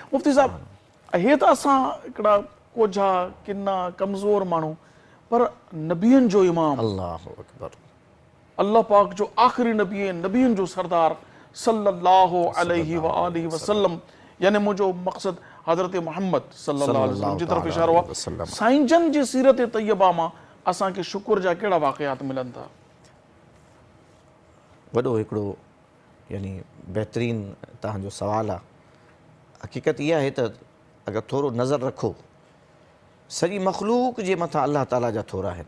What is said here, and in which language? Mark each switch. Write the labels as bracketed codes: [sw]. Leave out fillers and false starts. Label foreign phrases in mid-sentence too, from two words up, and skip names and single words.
[sd] मुफ्ती साहब हे त असां हिकिड़ा कोझा किना कमज़ोर माण्हू पर नबियनि जो इमाम [ar] الله أكبر [sd] अल्लाह पाक जो आख़िरी नबी नबियनि जो सरदार [ar] صلى الله عليه وآله وسلم [sd] यानी मुंहिंजो मक़सद हज़रत मोहम्मद [ar] صلى الله عليه وسلم [sd] जी तरफ़ इशारो आहे। साईं जन जी सीरत तैयबा मां असांखे शुक्र जा कहिड़ा वाक़ियात मिलनि था। वॾो हिकिड़ो यानी बहितरीन तव्हांजो सवाल आहे। हक़ीक़त इहा आहे त अगरि थोरो नज़र रखो सॼी मख़लूक जे मथां अल्लाह ताला जा थोरा आहिनि